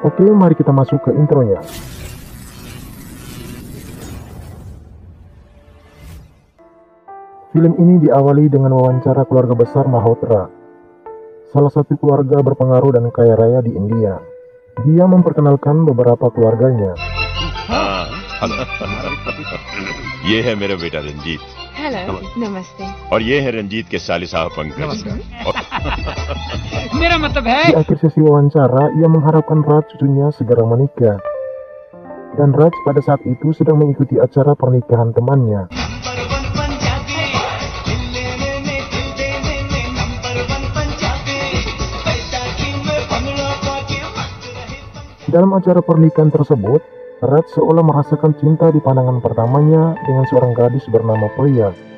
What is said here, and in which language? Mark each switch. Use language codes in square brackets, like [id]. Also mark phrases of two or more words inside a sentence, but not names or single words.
[id] Oke, mari kita masuk ke intronya. Film ini diawali dengan wawancara keluarga besar Malhotra, salah satu keluarga berpengaruh dan kaya raya di India. Dia memperkenalkan beberapa keluarganya. [hi] ये है मेरा बेटा रंजीत। हेलो, नमस्ते। और ये है रंजीत के साले साहब पंकज। मेरा मतलब है। [id] Di akhir sesi wawancara, ia mengharapkan Raj cucunya segera menikah. Dan Raj pada saat itu sedang mengikuti acara pernikahan temannya. Dalam acara pernikahan tersebut, Raj seolah merasakan cinta di pandangan pertamanya dengan seorang gadis bernama Priya.